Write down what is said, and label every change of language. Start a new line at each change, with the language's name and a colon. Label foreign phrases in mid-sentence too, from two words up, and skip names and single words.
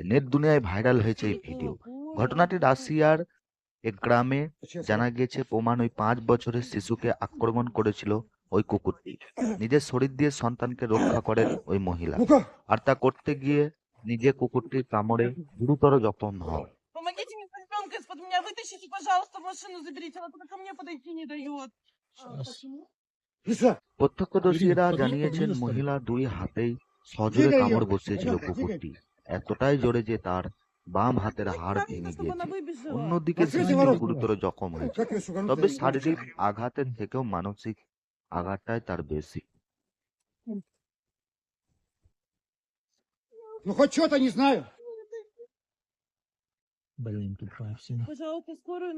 Bangla: নেট দুনিয়ায় ভাইরাল হয়েছে এই ভিডিও। ঘটনাটি রাশিয়ার এক গ্রামে। জানা গিয়েছে প্রমাণ ওই 5 বছরের শিশুকে আক্রমণ করেছিল ওই কুকুরটি। নিজের শরীর দিয়ে সন্তানকে রক্ষা করেন ওই মহিলা, আর তা করতে গিয়ে নিজে কুকুরটির কামড়ে গুরুতর জখম হন।
Russian: Помогите мне ребенка из-под меня вытащите, пожалуйста, машину заберите. Она только ко мне подойти не дает.
Bangla: প্রত্যক্ষদর্শীরা
Russian: Ирина,
Bangla: জানিয়েছেন
Russian: подъезд,
Bangla: মহিলা 2 হাতেই সজোরে কামড় বসিয়েছিল কুকুরটি, এতটাই জোরে যে তার বাম হাতের হাড় ভেঙে
Russian: Чтобы она
Bangla: গিয়েছে।
Russian: выбежала.
Bangla: অন্যদিকে শিশুটি গুরুতর জখম হয়েছে, তবে শারীরিক আঘাতের থেকেও মানসিক আঘাতটাই তার বেশি।
Russian: Ну хоть что-то не знаю. Блин, тупая всегда. Пожалуйста, скорую